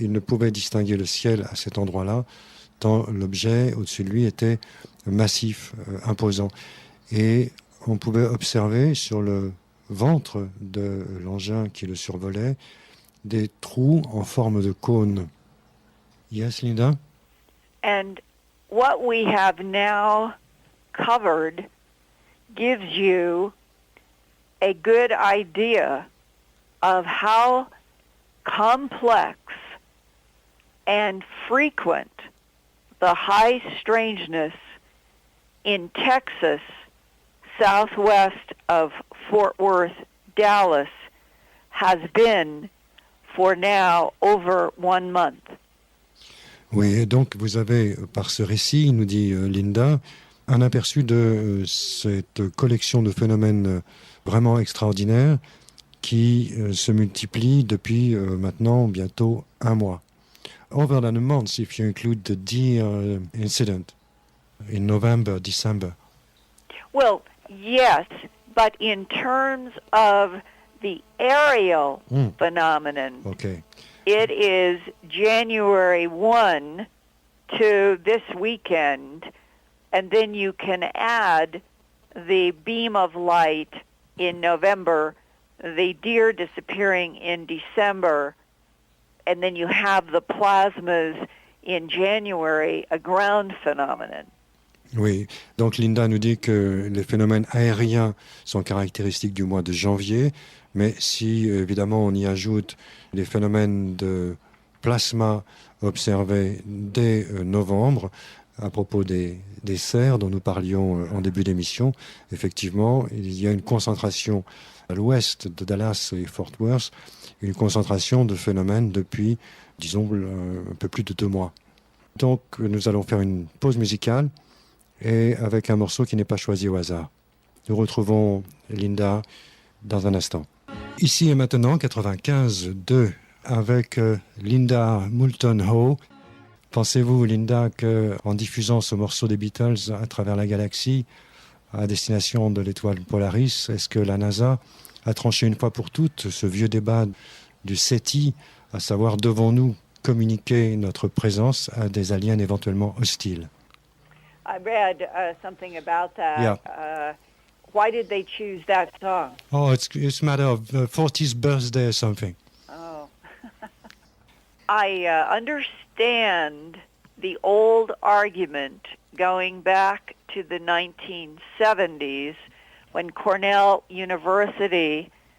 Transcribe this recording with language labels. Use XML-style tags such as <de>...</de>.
<fr>Il ne pouvait distinguer le ciel à cet endroit-là, tant l'objet au-dessus de lui était massif, imposant. Et on pouvait observer sur le ventre de l'engin qui le survolait des trous en forme de cône.</fr> <en>Yes, Linda? And what we have now covered gives you a good idea of how complex and frequent the high strangeness in Texas, southwest of Fort Worth, Dallas, has been for now over 1 month.</en> <fr>Oui, et donc vous avez, par ce récit, nous dit Linda, un aperçu de cette collection de phénomènes vraiment extraordinaires qui se multiplient depuis maintenant bientôt 1 mois.</fr> <en>Over than a month if you include the deer incident in November, December. Well, yes, but in terms of the aerial phenomenon, Okay. it is January 1 to this weekend, and then you can add the beam of light in November, the deer disappearing in December, and then you have the plasmas in January, a ground phenomenon.</en> <fr>Oui, donc Linda nous dit que les phénomènes aériens sont caractéristiques du mois de janvier, mais si évidemment on y ajoute les phénomènes de plasma observés dès novembre, à propos des cerfs dont nous parlions en début d'émission, effectivement, il y a une concentration à l'ouest de Dallas et Fort Worth, une concentration de phénomènes depuis, disons, un peu plus de 2 mois. Donc nous allons faire une pause musicale, et avec un morceau qui n'est pas choisi au hasard. Nous retrouvons Linda dans un instant. Ici et maintenant, 95.2, avec Linda Moulton Howe. Pensez-vous, Linda, qu'en diffusant ce morceau des Beatles à travers la galaxie, à destination de l'étoile Polaris, est-ce que la NASA a tranché une fois pour toutes ce vieux débat du SETI, à savoir devons-nous communiquer notre présence à des aliens éventuellement hostiles?</fr> <en>I read something about that. Yeah. Why did they choose that song? Oh, it's a matter of 40th birthday or something. Oh. I understand the old argument going back to the 1970s when Cornell University,</en>